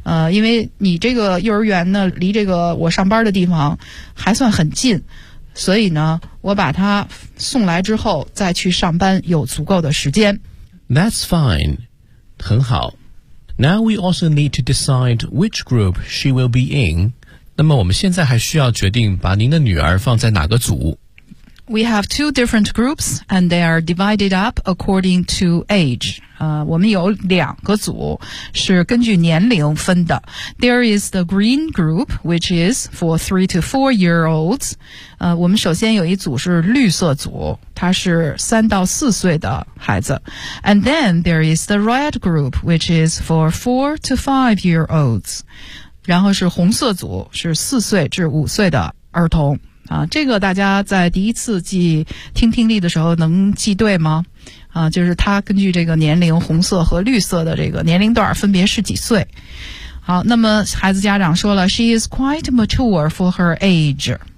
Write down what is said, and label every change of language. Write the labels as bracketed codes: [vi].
[zh] 因为你这个幼儿园呢，离这个我上班的地方还算很近，所以呢，我把他送来之后再去上班有足够的时间。 [en] That's fine. [zh] 很好。 [en] Now we also need to decide which group she will be in. [zh] 那么我们现在还需要决定把您的女儿放在哪个组。 [en] We have two different groups, and they are divided up according to age. [zh] 我们有两个组是根据年龄分的。 [en] There is the green group, which is for 3 to 4 year olds. [zh] 我们首先有一组是绿色组，它是3到4岁的孩子。 [en] And then there is the red group, which is for 4 to 5 year olds. [zh] 然后是红色组，是4岁至5岁的儿童。这个大家在第一次记听听力的时候能记对吗？就是它根据这个年龄，红色和绿色的这个年龄段分别是几岁。好，那么孩子家长说了 [en] She is quite mature for her age.